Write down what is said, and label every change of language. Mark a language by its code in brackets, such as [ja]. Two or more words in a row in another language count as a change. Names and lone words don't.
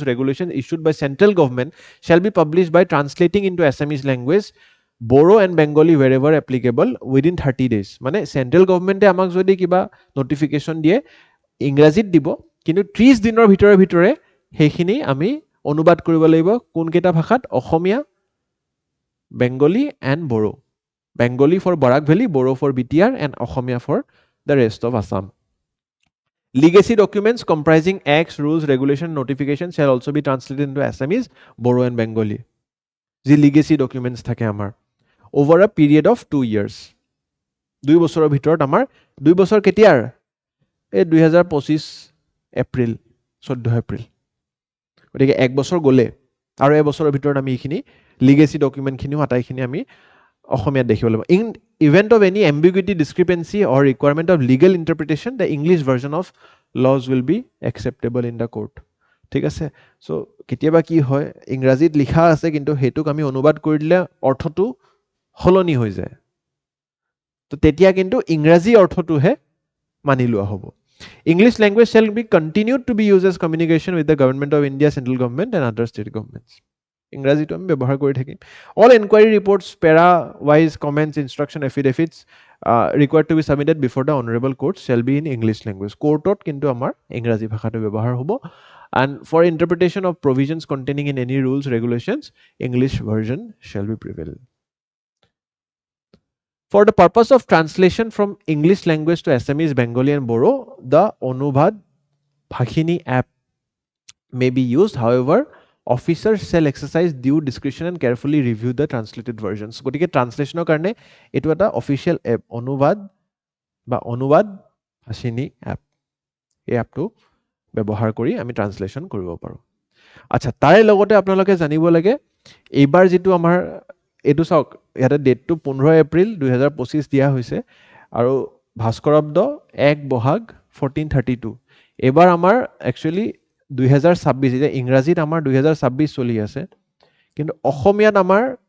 [en] regulation issued by central government shall be published by translating into Assamese language Boro and Bengali wherever applicable within 30 days [as] মানে চেণ্ট্ৰেল গভৰ্ণমেণ্টে আমাক যদি কিবা নটিফিকেশ্যন দিয়ে ইংৰাজীত দিব কিন্তু 30 দিনৰ ভিতৰে সেইখিনি আমি অনুবাদ কৰিব লাগিব কোনকেইটা ভাষাত অসমীয়া বেংগলী এণ্ড বড়ো [en] Bengali for Barak Valley, Boro for BTR, and Okhomia for the rest of Assam. Legacy documents comprising acts, rules, regulation, notifications shall also be translated into Assamese, Boro, and Bengali. The legacy documents [as] থাকে আমাৰ [en] over a period of 2 years. [as] 2 বছৰৰ ভিতৰত আমাৰ 2 বছৰ কেতিয়াৰ এই 2025 এপ্ৰিল 14 এপ্ৰিল গতিকে 1 বছৰ গ'লে আৰু 1 বছৰৰ ভিতৰত আমি এইখিনি লিগেসি ডকুমেণ্টখিনিও আটাইখিনি আমি অসমীয়াত দেখিব লাগিব [en] in event of any ambiguity discrepancy or requirement of legal interpretation the English version of laws will be acceptable in the court [as] ঠিক আছে সো কেতিয়াবা কি হয় ইংৰাজীত লিখা আছে কিন্তু হেতুক আমি অনুবাদ কৰি দিলে অৰ্থটো হলনি হৈ যায় তো তেতিয়া কিন্তু ইংৰাজী অৰ্থটোহে মানি লোৱা হ'ব [en] English language shall be continued to be used as communication with the government of India, central government and other state governments. [as] ইংৰাজীটো আমি ব্যৱহাৰ কৰি থাকিম [en] all inquiry reports para wise comments instruction affidavits required to be submitted before the honorable courts shall be in English language [as] কোৰ্টত কিন্তু আমাৰ ইংৰাজী ভাষাটো ব্যৱহাৰ হ'ব [en] and for interpretation of provisions containing in any rules regulations English version shall be prevail for the purpose of translation from English language to Assamese Bengali and Boro the Anubhad Bhashini app may be used however officers shall exercise due discretion and carefully review the translated versions. [as] গতিকে ট্ৰান্সলেশ্যনৰ কাৰণে এইটো এটা [en] official app [as] অনুবাদ ভাষিনী এপ এই এপটো ব্যৱহাৰ কৰি আমি ট্ৰান্সলেশ্যন কৰিব পাৰোঁ আচ্ছা তাৰে লগতে আপোনালোকে জানিব লাগে এইবাৰ যিটো আমাৰ এইটো চাওক ইয়াতে ডেটটো 15 এপ্ৰিল 2025 দিয়া হৈছে আৰু ভাস্কৰাব্দ 1 বহাগ 1432 এইবাৰ আমাৰ একচুৱেলি 2026 এতিয়া ইংৰাজীত আমাৰ 2026 চলি আছে কিন্তু অসমীয়াত আমাৰ